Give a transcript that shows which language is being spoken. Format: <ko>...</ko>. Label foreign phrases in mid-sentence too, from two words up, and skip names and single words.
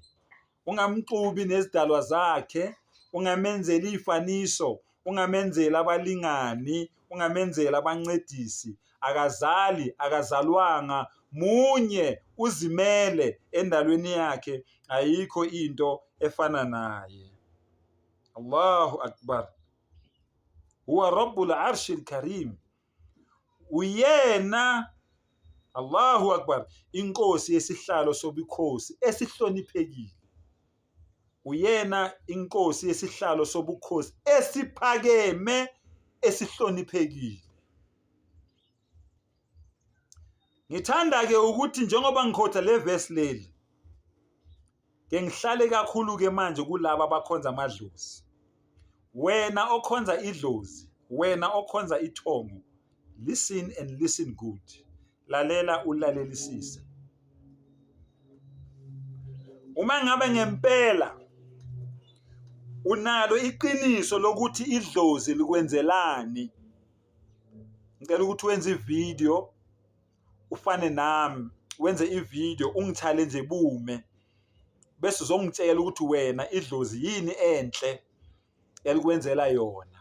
<zu>Ungamxubi nezidalwa zakhe, ungamenzeli ifaniso, ungamenzeli abalingani, ungamenzeli abancedisi. Akazali, akazalwanga, munye uzimele endalweni yakhe, ayikho into efana naye.</zu> <ar>الله أكبر. هو رب العرش الكريم. Uyena, الله أكبر,</ar> <zu>inkosi yesihlalo sobukhosi esihloniphekile. Uyena inkosi yesihlalo sobukhosi esiphakeme, esihloniphekile. Ngithanda ke ukuthi njengoba ngikhotha le verse leli, ke ngihlale kakhulu ke manje kulabo abakhonza amadlozi. Wena okhonza idlozi, wena okhonza ithongo,</zu> <en>listen and listen good.</en> <zu>Lalela ulalelisise. Uma ngabe ngempela unalo iqiniso lokuthi idlozi likwenzelani, ngicela ukuthi wenze ivideo ufane nami, wenze ivideo ungithale nje bume, bese uzongitshela ukuthi wena idlozi yini enhle yalikwenzela yona.</zu>